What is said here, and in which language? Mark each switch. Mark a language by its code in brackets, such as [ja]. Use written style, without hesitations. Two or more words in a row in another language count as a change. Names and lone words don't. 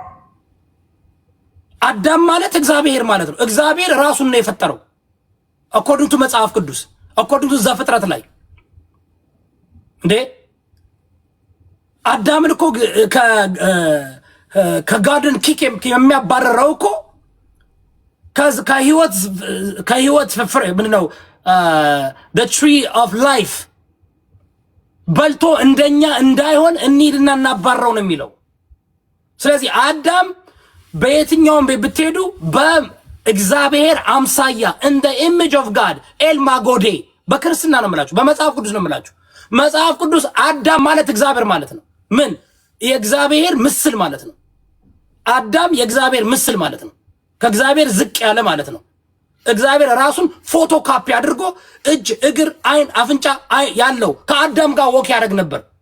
[am] አዳም ማለት እግዚአብሔር ማለት ነው። እግዚአብሔር ራሱን ነው የፈጠረው [en] according to [am] መጽሐፍ ቅዱስ [en] according to [am] ዘፍጥረት ላይ እንዴ አዳምን እኮ ከጋርደን ኪክ የሚያባረረው እኮ ከህይወት ፍሬ ምንድነው [en] the tree of [am] life በልቶ እንደኛ እንዳይሆን እንሂድና እናባረው ነው የሚለው። ስለዚህ አዳም በየትኛውም ቤት ብትሄዱ በእግዚአብሔር አምሳያ in [en] the image of God [am] ኤልማጎዴ በክርስትና ነው የምላችሁ፣ በመጽሐፍ ቅዱስ ነው የምላችሁ። መጽሐፍ ቅዱስ አዳም ማለት እግዚአብሔር ማለት ነው። ምን የእግዚአብሔር ምስል ማለት ነው። አዳም የእግዚአብሔር ምስል ማለት ነው። ከእግዚአብሔር ዝቅ ያለ ማለት ነው። እግዚአብሔር ራሱን [en] photo copy [am] አድርጎ እጅ፣ እግር፣ አይን፣ አፍንጫ ያለው ከአዳም ጋር ወክ ያደርግ ነበር።